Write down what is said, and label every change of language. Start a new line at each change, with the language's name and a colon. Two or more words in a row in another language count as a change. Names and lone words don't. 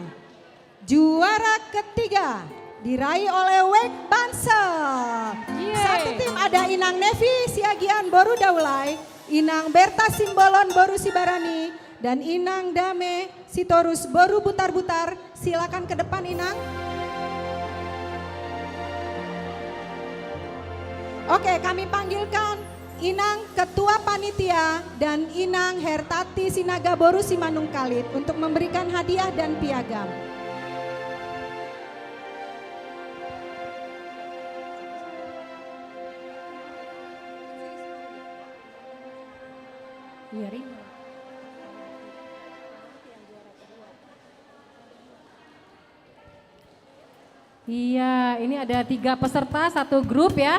Indonesian: Juara ketiga diraih oleh WEK Bansel. Satu tim ada Inang Nevi Siagian Boru Daulay, Inang Berta Simbolon Boru Sibarani, dan Inang Dame Sitorus Boru Butar-Butar. Silakan ke depan Inang. Oke, kami panggilkan Inang Ketua Panitia dan Inang Hertati Sinaga Boru Simanung Kalit untuk memberikan hadiah dan piagam. Iya, Rin. Iya, ini ada 3 peserta, 1 grup ya.